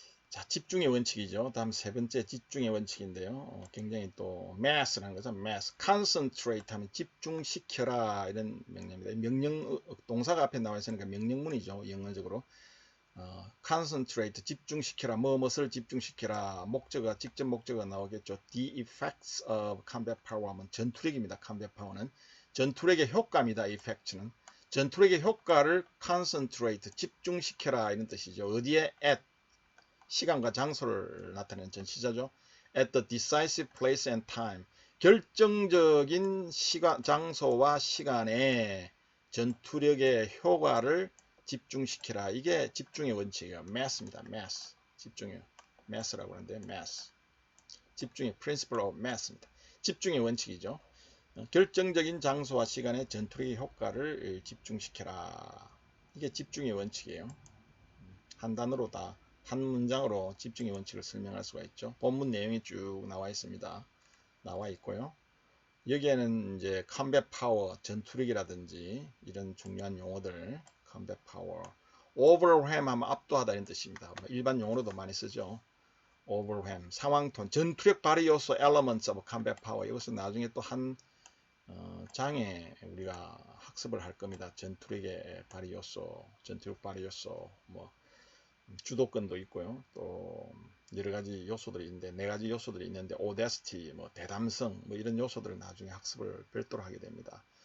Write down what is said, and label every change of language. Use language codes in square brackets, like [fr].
[ko] 자, 집중의 원칙이죠. 다음 세 번째 집중의 원칙인데요. 굉장히 또 mass라는 거죠. mass, concentrate 하면 집중시켜라 이런 명령입니다. 명령 동사가 앞에 나와 있으니까 명령문이죠. 영어적으로 concentrate 집중시켜라, 무엇을 집중시켜라, 목적어 직접 목적어가 나오겠죠. [en] The effects of combat power [ko] 하면 전투력입니다. combat power는 전투력의 효과입니다. effect는 전투력의 효과를 concentrate 집중시켜라 이런 뜻이죠. 어디에 at 시간과 장소를 나타내는 전치사죠. [en] At the decisive place and time. [ko] 결정적인 장소와 시간에 전투력의 효과를 집중시키라. 이게 집중의 원칙이에요. mass입니다. mass. 집중의 mass라고 하는데 mass. 집중의 principle of mass입니다. 집중의 원칙이죠. 결정적인 장소와 시간에 전투력의 효과를 집중시켜라. 이게 집중의 원칙이에요. 한 단어로 다 한 문장으로 집중의 원칙을 설명할 수가 있죠. 본문 내용이 쭉 나와 있습니다. 나와 있고요. 여기에는 이제 combat power, 전투력이라든지 이런 중요한 용어들, combat power, overwhelm 하면 압도하다 이런 뜻입니다. 일반 용어로도 많이 쓰죠. overwhelm, 상황톤, 전투력 발휘 요소, elements of combat power. 이것은 나중에 또 한 장에 우리가 학습을 할 겁니다. 전투력의 발휘 요소, 전투력 발휘 요소, 뭐 주도권도 있고요. 또 여러 가지 요소들이 있는데 네 가지 요소들이 있는데 audacity, 뭐 대담성, 뭐 이런 요소들을 나중에 학습을 별도로 하게 됩니다.